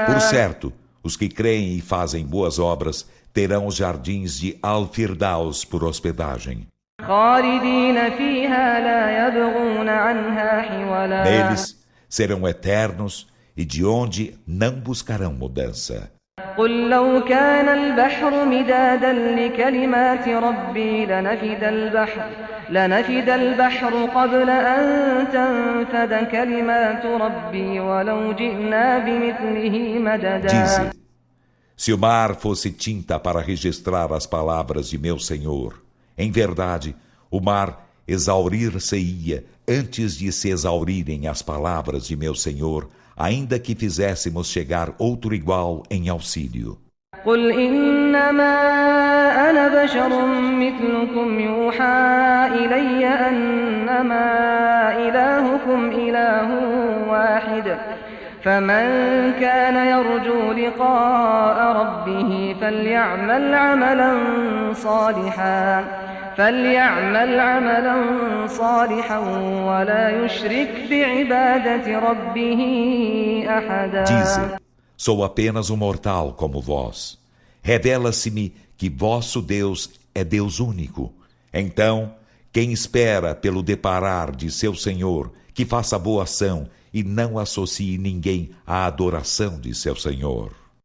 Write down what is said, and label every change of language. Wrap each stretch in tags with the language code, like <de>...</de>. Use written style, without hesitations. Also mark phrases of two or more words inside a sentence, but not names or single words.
<pt>Por certo, os que creem e fazem boas obras terão os jardins de Al-Firdaus por hospedagem.</pt> <ar>خالدين فيها لا يبغون عنها حولا.</ar> <pt>Neles serão eternos e de onde não buscarão mudança.</pt> <ar>قل لو كان البحر مدادا لكلمات ربي لنفد البحر قبل أن تنفد كلمات ربي ولو جئنا بمثله مددا.</ar> <pt>Dize, se o mar fosse tinta para registrar as palavras de meu Senhor, em verdade, o mar exaurir-se-ia antes de se exaurirem as palavras de meu Senhor, ainda que fizéssemos chegar outro igual em auxílio.</pt> <ar>قل إنما أنا بشر مثلكم يوحى إلي أنما إلهكم إله واحد فمن كان يرجو لقاء ربه فليعمل عملا صالحا ولا يشرك بعبادة ربه أحدا.</ar> <pt>Dize, sou apenas um mortal como vós. Revela-se-me que vosso Deus é Deus único. Então, quem espera pelo deparar de seu Senhor, que faça boa ação e não associe ninguém à adoração de seu Senhor.</pt>